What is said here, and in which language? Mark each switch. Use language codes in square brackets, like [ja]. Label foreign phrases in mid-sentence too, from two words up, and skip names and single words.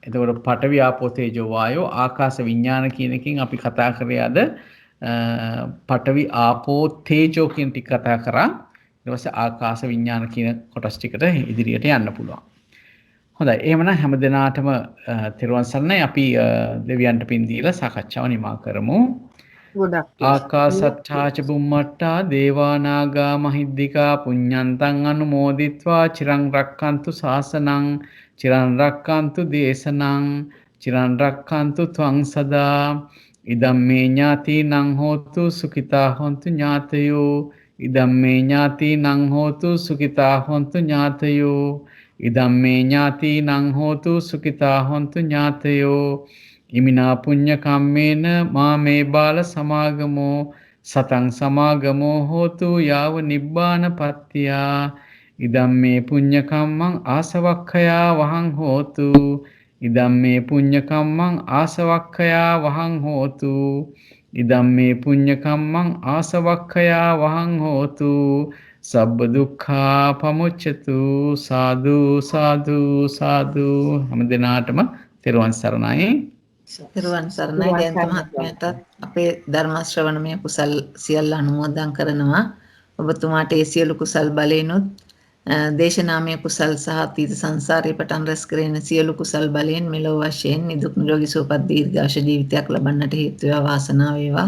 [si] එතකොට පඨවි ආපෝ තේජෝ වායෝ ආකාශ විඥාන කියන එකකින් අපි කතා කරේ අද පඨවි ආපෝ තේජෝ කියන ටික කතා කරා. ඊට පස්සේ ආකාශ විඥාන කියන කොටස් ටිකට ඉදිරියට යන්න පුළුවන්. හොඳයි. එහෙමනම් හැම දිනාටම තෙරුවන් සරණයි. අපි දෙවියන්ට පින් දීලා සාකච්ඡාව නිමා කරමු. [pi] ආකාසට්ඨා ච බුම්මට්ඨා දේවා නාග මහිද්దికා පුඤ්ඤන්තං අනුමෝදිත්වා චිරං රක්칸තු ශාසනං චිරං රක්칸තු දේශනං චිරං රක්칸තු ත්වං සදා ඉදම්මේ ඥාතිනං හෝතු සුඛිතා හොන්තු ඥාතයෝ ඉදම්මේ ඥාතිනං හෝතු සුඛිතා හොන්තු ඥාතයෝ ඉදම්මේ ඥාතිනං හෝතු සුඛිතා හොන්තු ඥාතයෝ ඉමිනා පුඤ්ඤ කම්මේන මාමේ බාල සමාගමෝ සතං සමාගමෝ හෝතු යාව නිබ්බාන පත්තියා ඉදම්මේ පුඤ්ඤ කම්මං ආසවක්ඛයා වහං හෝතු ඉදම්මේ පුඤ්ඤ කම්මං ආසවක්ඛයා වහං හෝතු ඉදම්මේ පුඤ්ඤ කම්මං ආසවක්ඛයා වහං හෝතු සබ්බ දුක්ඛා පමුච්ඡතු සාදු සාදු සාදු [si] හැම දිනාටම තෙරුවන් සරණයි. තෙරුවන් සරණයි. ජයන්ත මහත්මයාට අපේ ධර්ම ශ්‍රවණමය කුසල් සියල්ල අනුමෝදන් කරනවා. ඔබතුමාට ඒ සියලු කුසල් බලෙනුත් දේශනාමය කුසල් සහ අතීත සංසාරේ පටන් රැස් කරගෙන සියලු කුසල් බලයෙන් මෙලොව වශයෙන් නිදුක් නිරෝගී සුවපත් දීර්ඝාෂ ජීවිතයක් ලබන්නට හේතු වේවා වාසනාව වේවා.